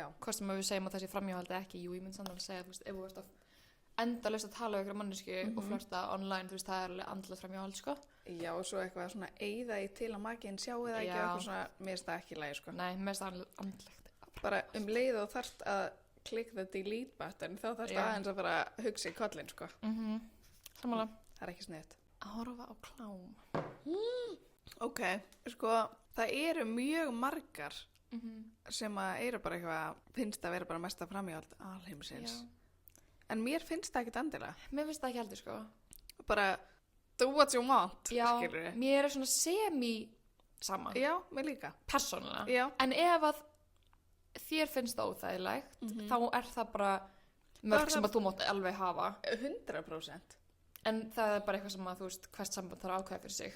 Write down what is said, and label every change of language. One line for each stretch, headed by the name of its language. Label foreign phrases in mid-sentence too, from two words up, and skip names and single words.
Icelandic: Hvort sem að við segjum að þessi framhjáhald er ekki, jú, ég myndi samt alveg segja, þú veist, ef þú ert að endalaust að tala um einhverja mannesku og flörta online, þú veist, það er alveg andlegt framhjáhald, sko. Já, og svo eitthvað svona eyða í til að makinn sjáu það ekki, Já. eitthvað svona, mér finnst það ekki í lagi, sko. Nei, mest andlegt. Bara leið og þarft að klikka
English: the delete button,
Icelandic: þá þarft Já. aðeins að bara hugsa í kollin, sko. Sammála. Það er ekki sniðt. Að horfa á klám. Ok, sko, það eru mjög margar sem að eru bara eitthvað, finnst að vera bara mesta framhjáhald alheimsins. Já. En mér finnst það ekkert endilega. Mér finnst það ekki heldur, sko. Bara,
English: do what you want,
Icelandic: Já, skilurðu. mér er svona semi-sama, Já, mér líka. persónulega. Já. En ef að þér finnst það óþægilegt, þá er það bara mörg sem að þú mátt alveg hafa. 100%. En það er bara eitthvað sem að, þú veist, hvert samband þarf að ákveða fyrir sig.